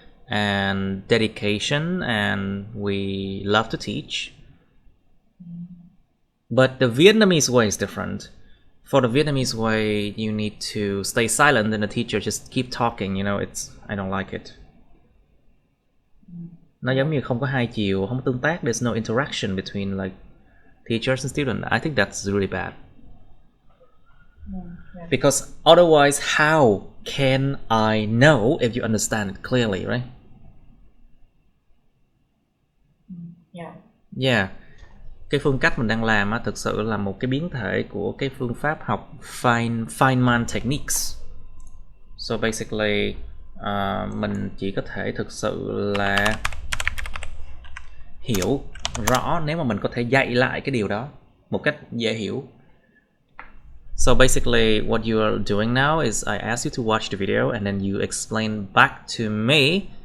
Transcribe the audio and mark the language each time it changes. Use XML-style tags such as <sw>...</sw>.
<en>and dedication, and we love to teach. But the Vietnamese way is different. For the Vietnamese way, you need to stay silent and the teacher just keep talking, you know, I don't like it.</en> <vi>Nó giống như không có hai chiều, không có tương tác,</vi> <en>there's no interaction between like teachers and students. I think that's really bad. Because otherwise, how can I know if you understand it clearly, right? Yeah.</en> <vi>Cái phương cách mình đang làm á, thực sự là một cái biến thể của cái phương pháp học Feynman techniques.</vi> <en>So basically,</en> <vi>mình chỉ có thể thực sự là hiểu rõ nếu mà mình có thể dạy lại cái điều đó một cách dễ hiểu.</vi> <en>So basically, what you are doing now is I ask you to watch the video and then you explain back to me.</en>